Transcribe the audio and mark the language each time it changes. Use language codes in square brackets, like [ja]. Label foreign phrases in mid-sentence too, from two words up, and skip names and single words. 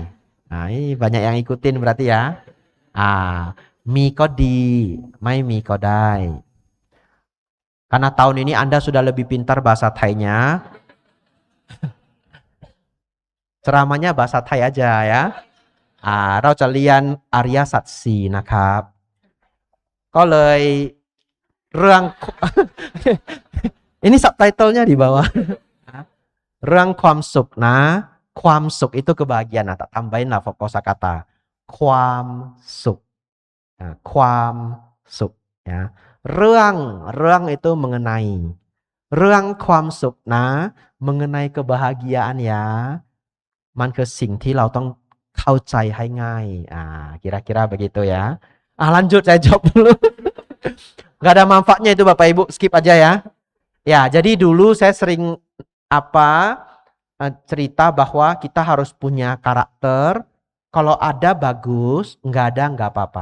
[id] Nah ini banyak yang ikutin berarti ya. [th] มีก็ดี ไม่มีก็ได้. [id] Karena tahun ini Anda sudah lebih pintar bahasa Thai-nya. Ceramahnya bahasa Thai aja ya. [th] เราจะเรียนอริยสัจสี่นะครับ ก็เลยเรื่อง [id] ini subtitlenya di bawah. [th] เรื่องความสุขนะ ความสุข [id] itu kebahagiaan. Nah, tak tambahin lah kosakata [th] ความสุข ความสุข [id] ya. เรื่อง itu mengenai. [th] เรื่องความสุขนะ [id] mengenai kebahagiaan ya. [th] มันคือสิ่งที่เราต้องเข้าใจให้ง่าย [id] kira-kira begitu ya. Lanjut saya jawab dulu. Gak ada manfaatnya itu Bapak Ibu, skip aja ya. Ya, jadi dulu saya sering cerita bahwa kita harus punya karakter. Kalau ada bagus, nggak ada nggak apa-apa.